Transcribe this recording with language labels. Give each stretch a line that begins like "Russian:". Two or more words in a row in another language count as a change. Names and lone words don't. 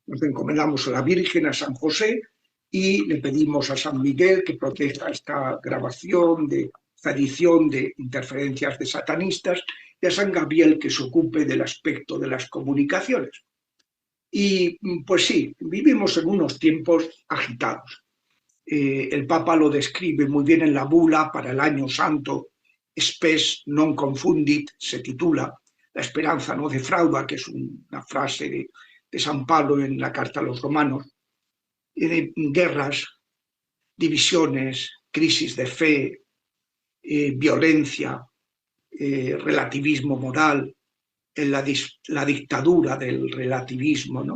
Spanish: Nos encomendamos a la Virgen, a San José, y le pedimos a San Miguel que proteja esta grabación, esta edición de interferencias de satanistas, y a San Gabriel que se ocupe del aspecto de las comunicaciones. Y pues sí, vivimos en unos tiempos agitados. El Papa lo describe muy bien en la bula para el año santo, Spes non confundit, se titula, la esperanza no defrauda, que es una frase de San Pablo en la carta a los romanos, de guerras, divisiones, crisis de fe, violencia, relativismo moral, en la dictadura del relativismo, ¿no?